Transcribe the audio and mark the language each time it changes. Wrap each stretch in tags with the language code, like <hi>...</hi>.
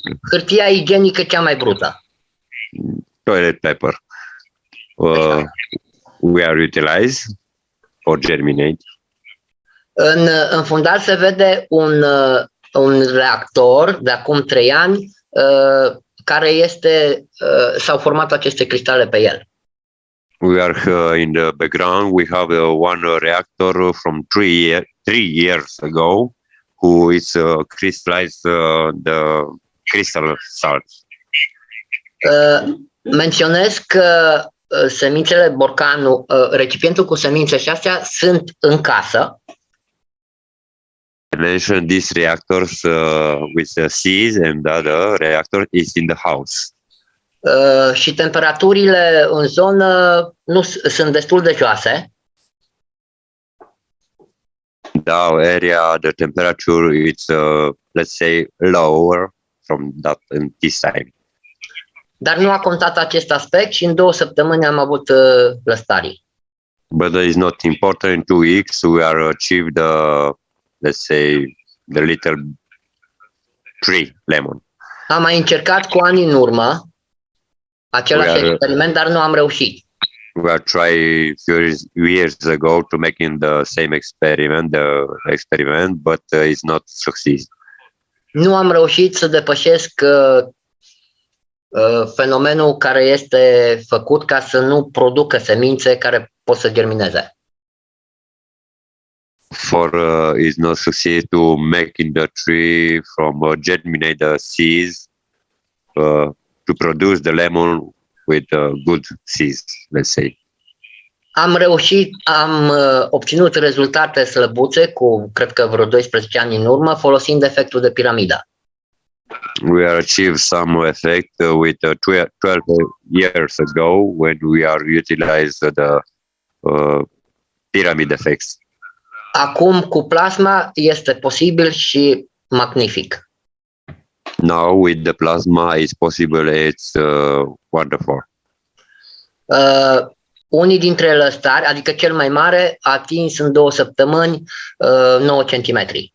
<ro>hârtia igienică cea mai brută.</ro> <en>Toilet paper. We are utilized for germinate.</en> <ro>În fundal se vede un reactor de acum 3 ani care s-au format aceste cristale pe el.</ro> <en>We are in the background. We have one reactor from 3 years ago, who is crystallized the crystal salts.</en> <ro>Menționez că semințele, borcanul, recipientul cu semințe și astea sunt în casă.</ro> <en>I mentioned these reactors with the seeds, and the other reactor is in the house.</en> <ro>Și temperaturile în zonă nu sunt destul de joase.</ro> <en>The area, the temperature is let's say lower from this side.</en> <ro>Dar nu a contat acest aspect și în 2 săptămâni am avut lăstarii.</ro> <en>But it is not important. In 2 weeks we are achieved let's say the little tree lemon.</en> <ro>Am mai încercat cu ani în urmă. același experiment, dar nu am reușit.</ro> <en>We are trying few years ago to making the same experiment, but it's not succeed.</en> <ro>Nu am reușit să depășesc fenomenul care este făcut ca să nu producă semințe care pot să germineze.</ro> <en>For is not succeed to making the tree from germinate the seeds to produce the lemon with good seeds, let's say.</en> <ro>Am obținut rezultate slăbuțe cu, cred că vreo 12 ani în urmă, folosind efectul de piramidă.</ro> <en>We are achieved some effect with 12 years ago when we are utilized the pyramid effects.</en> <ro>Acum cu plasma este posibil și magnific.</ro> <en>Now with the plasma it's possible, it's wonderful.</en> <ro>Unii dintre lăstari, adică cel mai mare, a atins în 2 săptămâni 9 cm.</ro>